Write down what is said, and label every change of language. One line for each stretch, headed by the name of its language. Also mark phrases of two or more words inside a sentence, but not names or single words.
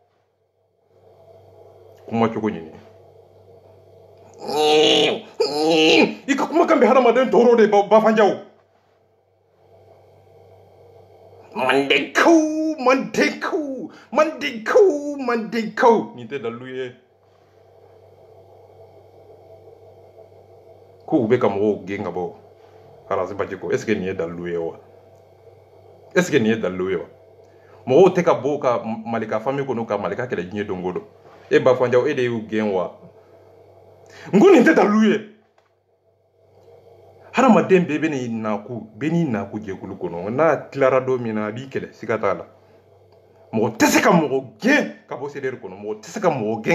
Bambara: kuma cogo ɲini i ka kumakan bɛ hadamaden tɔɔrɔ de bafanjaw mandekaw nin tɛ dalilu ye ko u bɛ ka mɔgɔw gɛn ka bɔ Arasi Baji ko
French: est ce que
Bambara: nin ye dalilu ye wa
French: est ce que
Bambara: nin ye dalilu ye wa mɔgɔw tɛ ka bɔ ka Malika famille kɔnɔ ka Malika kɛlɛ diɲɛ don o don e bafanjaw e de y'u gɛn wa n ko nin tɛ dalilu ye hadamaden bɛɛ bɛ n'i naku jɛkulu kɔnɔ n'a tilara don min na a b'i kɛlɛ siga t'a la mɔgɔ tɛ se ka mɔgɔ gɛn ka bɔ CDR kɔnɔ mɔgɔ tɛ se ka mɔgɔ gɛn